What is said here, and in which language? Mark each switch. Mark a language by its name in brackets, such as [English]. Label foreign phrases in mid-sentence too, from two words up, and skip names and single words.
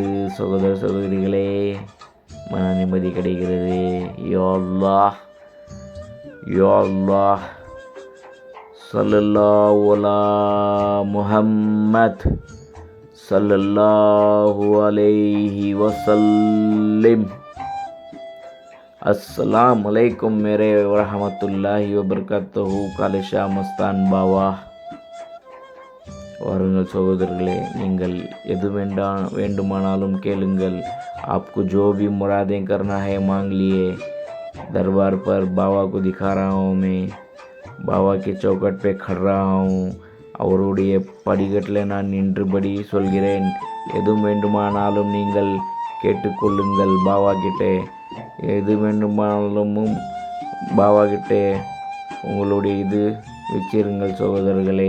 [Tamil] சகோதர சகோதரிகளே, மன நிம்மதி கிடைக்கிறது. [Arabic] يا الله يا الله صلى الله على محمد صلى الله عليه وسلم. السلام عليكم मेरे ورحمة الله وبركاته காலிஷா மஸ்தான் பாவா. [Tamil] வாருங்கள் சகோதரர்களே, நீங்கள் எது வேண்டுமானாலும் கேளுங்கள். [Hindi] आपको जो भी मुरादें करना है मांग लिए. दरबार पर बाबा को दिखा रहा हूँ मैं, बाबा के चौकट पे खड़ रहा हूँ. [Tamil] அவருடைய படிக்கட்டில் நான் நின்றபடி சொல்கிறேன். எதுவும் வேண்டுமானாலும் நீங்கள் கேட்டுக்கொள்ளுங்கள் பாபா கிட்டே. எது வேண்டுமானாலும் பாபா கிட்டே உங்களுடைய இது வச்சிருங்கள் சகோதரர்களே.